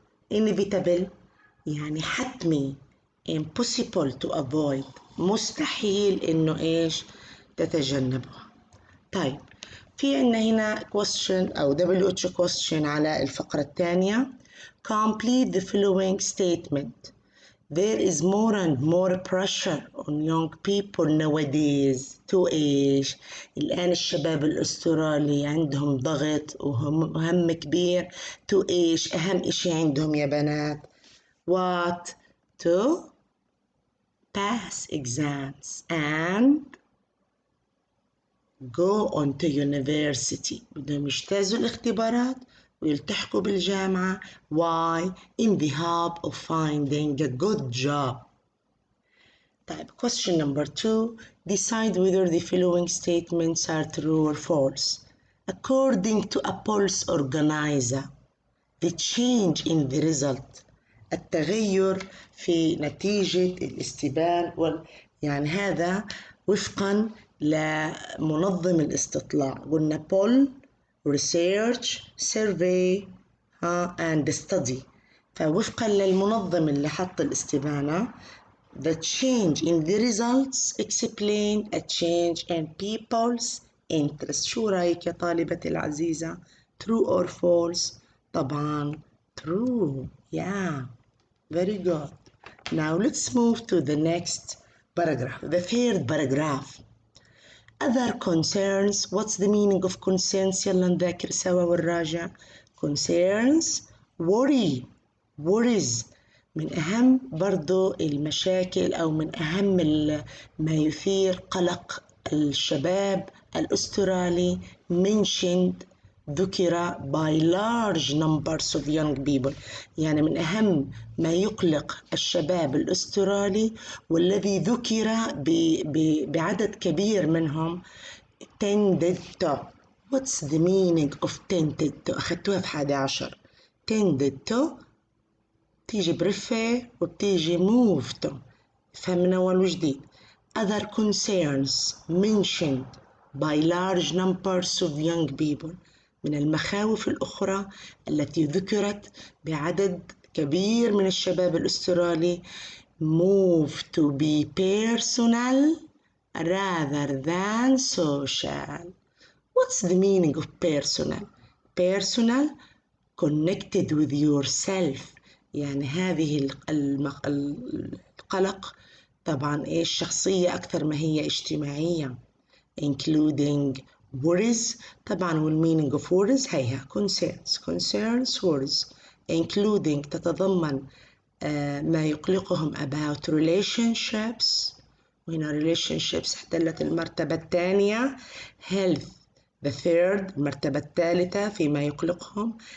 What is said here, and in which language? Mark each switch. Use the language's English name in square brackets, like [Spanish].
[Arabic] inevitable يعني حتمي. [English] impossible to avoid، [Arabic] مستحيل إنه إيش تتجنبها. طيب في عنا هنا question أو WH question على الفقرة الثانية. [English] complete the following statement. There is more and more pressure on young people nowadays to إيش؟ [Arabic] الآن الشباب الأسترالي عندهم ضغط وهم كبير [English] to إيش؟ [Arabic] أهم إشي عندهم يا بنات [English] what to pass exams and go on to university. [Arabic] بدهم يجتازوا الاختبارات ويلتحقوا بالجامعة. [English] Why? In the hope of finding a good job. طيب, question number 2. Decide whether the following statements are true or false. According to a polls organizer, the change in the result, [Arabic] التغير في نتيجة الاستبان يعني هذا وفقا لمنظم الاستطلاع. [English] قلنا poll, research, survey and study. [Arabic] فوفقا للمنظم اللي حط الاستبانة, [English] the change in the results explain a change in people's interest. [Arabic] شو رأيك يا طالبتي العزيزة؟ [English] True or false؟ [Arabic] طبعا true. [English] Yeah, very good. Now let's move to the next paragraph, the third paragraph. Other concerns. What's the meaning of concerns؟ [Arabic] يلا نذاكر سوا ونراجع. [English] Concerns, worry, worries. [Arabic] من أهم برضو المشاكل أو من أهم ما يثير قلق الشباب الأسترالي mentioned, ذكر [English] by large numbers of young people. [Arabic] يعني من أهم ما يقلق الشباب الأسترالي والذي ذكر بعدد كبير منهم [English] tended to. What's the meaning of tended to؟ [Arabic] أخذتوها في 11. [English] tended to [Arabic] بتيجي برفة وبتيجي [English] move to. [Arabic] فهمنا أول وجديد. [English] Other concerns mentioned by large numbers of young people. [Arabic] من المخاوف الأخرى التي ذكرت بعدد كبير من الشباب الأسترالي [English] move to be personal rather than social. What's the meaning of personal؟ Personal, connected with yourself. [Arabic] يعني هذه القلق طبعا إيش شخصية أكثر ما هي اجتماعية. [English] including worries. طبعا والmeaning of worries هيها concerns worries including [Arabic] تتضمن ما يقلقهم [English] about relationships. [Arabic] وهنا relationships احتلت المرتبة الثانية. [English] health the third [Arabic] المرتبة الثالثة فيما يقلقهم.